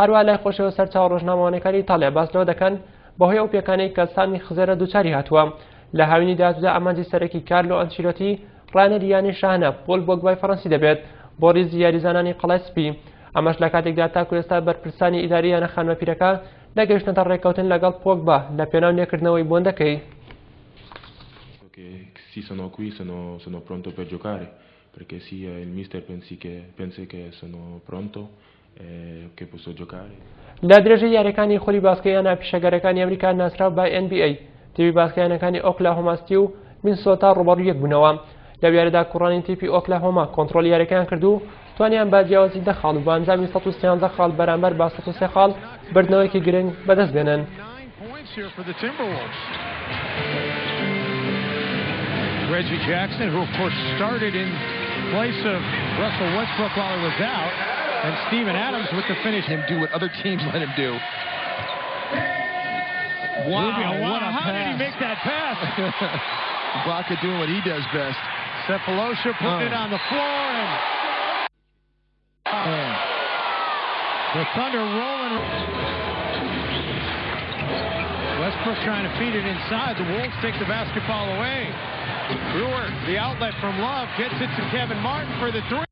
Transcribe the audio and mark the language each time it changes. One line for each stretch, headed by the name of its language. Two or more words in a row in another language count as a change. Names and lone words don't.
Central Kurdish: هەروە لای خۆشەوە سەرچاو ڕۆژنامەوانەکانی ئیتاڵیا باس لەوە دەکەن بەهۆی ئەو پێکانەی کە سامی خزێرە دووچاری هاتووە لە هاوینی داهاتوودا ئامانجی سەرەکی کارلۆ ئەنچیلۆتی ڕانەری یانی شاهانە پۆل پۆگبای فەڕەنسی دەبێت بۆ ڕیزی یاریزانانی قەڵای سپی ئەمەش لە کاتێکدا تاکو ئێستا بەرپرسانی ئیداری یانە خانمەپیرەکە دەگەیشتنەتە ڕێککەوتن لەگەڵ پۆگبا لە پێناو نێکردنەوەی بۆندەکەی.
Italian: Sì, sono qui, sono pronto per giocare, perché sì, il mister pensa che sono pronto e che posso giocare.
Central Kurdish: لە درێژەی یاریەکانی خۆری باسکەیانە پیشەگەرەکانی ئەمریکا ناسراو بای NBA تیوی باسکەیانەکانی ئۆکلاهۆما سیتی و مینسۆتا ڕوبەڕوو یەک بوونەوە لەو یاریدا کوڕانی تیپی ئۆکلاهۆما کۆنتڕۆلی یاریەکەیان کردو توانیان با جیاوازی 10 خاڵ و بە ئەنجامی 113 خاڵ بەرامبەر با 103 خاڵ بردنەوەیەکی گرنگ بەدەست بێنن.
English: Reggie Jackson, who of course started in place of Russell Westbrook while he was out, and Steven Adams with the finish. Him do what other teams let him do. Wow, what a pass. How did he make that pass? Ibaka doing what he does best. Cephalosha putting it on the floor, and the Thunder rolling. Westbrook trying to feed it inside. The Wolves take the basketball away. Brewer, the outlet from Love, gets it to Kevin Martin for the three.